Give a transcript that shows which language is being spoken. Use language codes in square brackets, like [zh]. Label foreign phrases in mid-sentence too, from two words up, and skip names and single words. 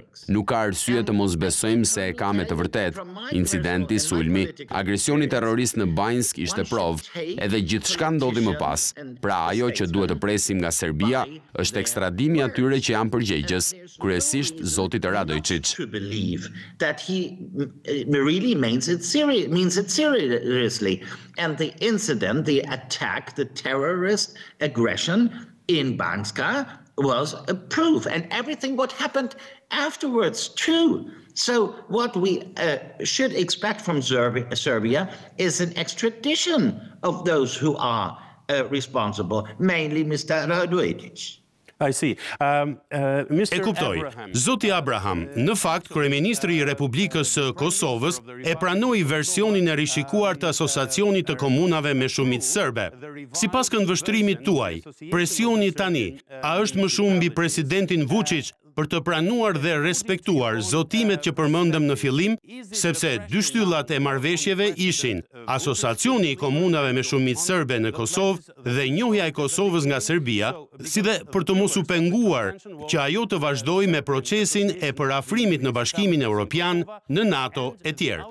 [sq] Nuk ka arsye të mos besojmë se e ka me të vërtetë. Incidenti, sulmi, agresioni terrorist në Banjsk ishte provë, edhe gjithçka ndodhi më pas. Pra ajo që duhet të presim nga Serbia është ekstradimi atyre që janë përgjegjës, kryesisht zotit Radojčić. [en] And the incident, the attack, the terrorist aggression in Banska was a proof, and everything what happened afterwards too. So what we should expect from Serbia is an extradition of those who are responsible, mainly Mr. Radojčić. I see. [sq] E kuptoj. Zoti Abraham, në fakt, kryeministri I Republikës së Kosovës e pranoi versionin e rishikuar të Asociacionit të Komunave me Shumicë Serbe. Sipas këndvështrimit tuaj, presioni tani, a është më shumë mbi presidentin Vuçić për të pranuar dhe respektuar zotimet që përmendëm në fillim, sepse dy shtyllat e marrëveshjeve ishin Asociacioni I Komunave me Shumicë Serbe në Kosovë dhe njohja e Kosovës nga Serbia, si dhe për të mos u penguar që ajo të vazhdojë me procesin e përafrimit në Bashkimin Evropian, në NATO e tjerë.